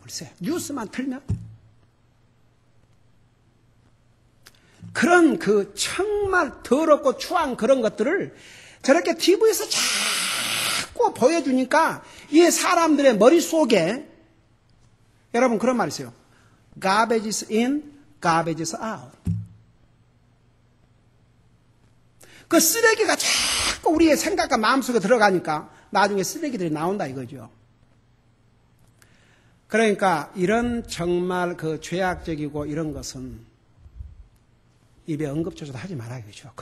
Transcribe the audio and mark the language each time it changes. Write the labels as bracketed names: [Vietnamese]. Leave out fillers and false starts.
[Korean] 글쎄 뉴스만 틀면 그런 정말 더럽고 추한 그런 것들을 저렇게 TV에서 자꾸 보여주니까 이 사람들의 머릿속에 여러분 그런 말 있어요. [English] Garbage is in, garbage is out. [Korean] 그 쓰레기가 자꾸 우리의 생각과 마음속에 들어가니까 나중에 쓰레기들이 나온다 이거죠. 그러니까 이런 정말 죄악적이고 이런 것은 입에 언급조차도 하지 마라 이거죠.